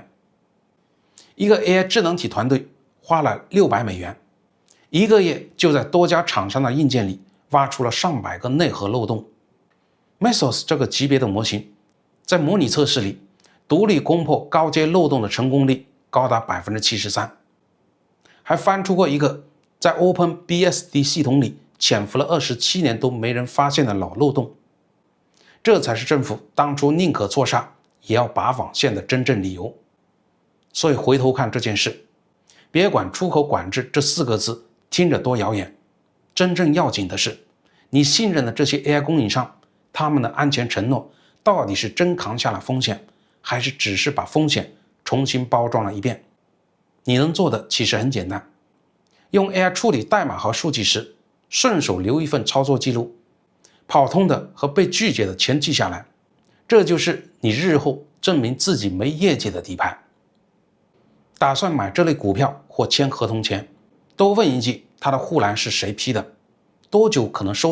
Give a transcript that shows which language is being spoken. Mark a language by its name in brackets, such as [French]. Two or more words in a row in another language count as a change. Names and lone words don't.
[Chinese] 一个 AI 智能體團隊花了600美元，一個月就在多家廠商的硬件裡挖出了上百個內核漏洞。Mesos 這個級別的模型，在模擬測試裡，獨立攻破高階漏洞的成功率高達 73%， 還翻出過一個在 OpenBSD 系統裡潛伏了27年都沒人發現的老漏洞。這才是政府當初寧可錯殺也要拔網線的真正理由。所以回頭看這件事，別管出口管制這4個字聽着多遙遠，真正要緊的是，你信任的這些 AI 供應商，他們的安全承諾到底是真扛下了風險，還是只是把風險重新包裝了一遍？你能做的其實很簡單，用 AI 處理代碼和數據時，順手留一份操作記錄，跑通的和被拒絕的全記下來，這就是你日後證明自己沒業績的底牌。打算買這類股票或簽合同前，多問一句他的護欄是誰批的，多久可能收